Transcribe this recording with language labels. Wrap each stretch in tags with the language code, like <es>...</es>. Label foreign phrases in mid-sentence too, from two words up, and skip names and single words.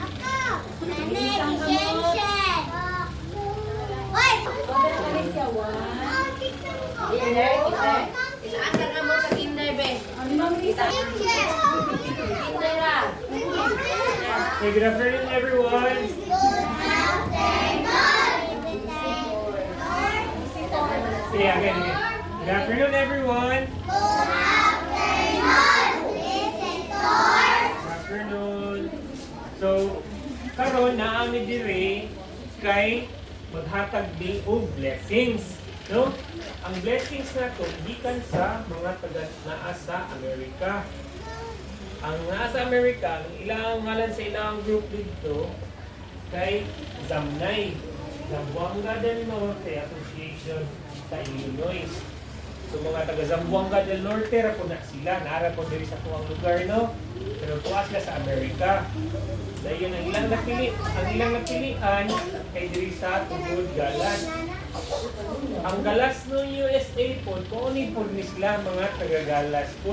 <en>Hey, good afternoon everyone. Yeah, again. Good afternoon everyone. Good afternoon. So,</en> <ceb>karon naami diri kay maghatag din og blessings, no? Ang blessings na to gikan sa mga taga naa sa Amerika. Ang naa sa Amerika, ang ilang ngalan sa ilang group dito kay Zamnay, Zamboanga del Norte Association sa Illinois. So mga taga Zamboanga del Norte ra po na sila, nara po diri sa tuwang lugar, no? Pero tuwa sila sa Amerika. Dahil ang ilang napilian kay diri sa tungod galas. Ang galas no USA po, kunin po ni sila mga taga-galas po.</ceb>